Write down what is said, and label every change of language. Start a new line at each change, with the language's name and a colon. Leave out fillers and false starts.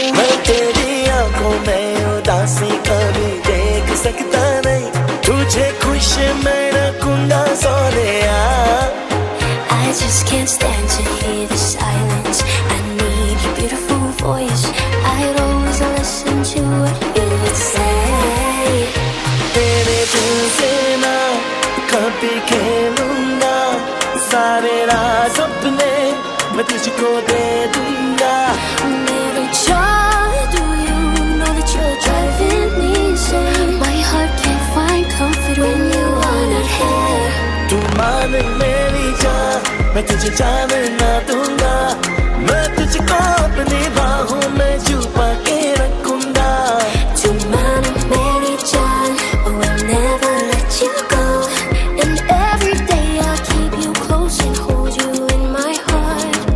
Hindi: मैं तेरी आंखों में उदासी कभी देख सकता नहीं, तुझे खुश मैं रखूंगा Sonia.
English: I just can't stand to hear the silence. I need your beautiful voice. I'd always listen to what you would say.
Hindi: तेरे दिल से ना कभी खेलूंगा, सारे राज अपने मैं तुझको दे दूंगा. Mary John,
English: do you know that you're driving me insane? My heart can't find comfort when you are not here.
Hindi: तू मान मेरी जान, मैं तुझे जान ना दूंगा. मैं तुझको अपनी बाहों में छुपा के रखूंगा. To man Mary John,
English: I will never let you go. And every day I'll keep you close and hold you in my heart.